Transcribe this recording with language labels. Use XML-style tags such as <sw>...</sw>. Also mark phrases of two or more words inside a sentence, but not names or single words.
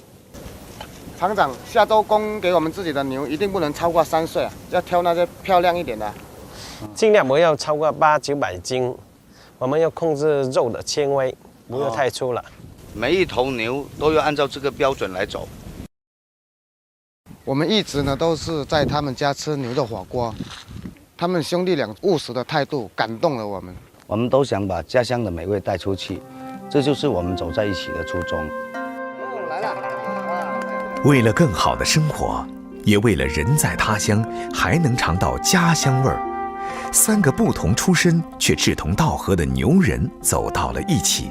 <zh>廠長，下周供給我們自己的牛一定不能超過3歲啊，要挑那些漂亮一點的。盡量不要超過800-900斤，我們要控制肉的纖維，不要太粗了。每一頭牛都要按照這個標準來走。我們一直呢都是在他們家吃牛肉火鍋，他們兄弟倆務實的態度感動了我們。我們都想把家鄉的美味帶出去，這就是我們走在一起的初衷。來了。為了更好的生活，也為了人在他鄉還能嘗到家鄉味兒，3個不同出身卻志同道合的牛人走到了一起。</zh>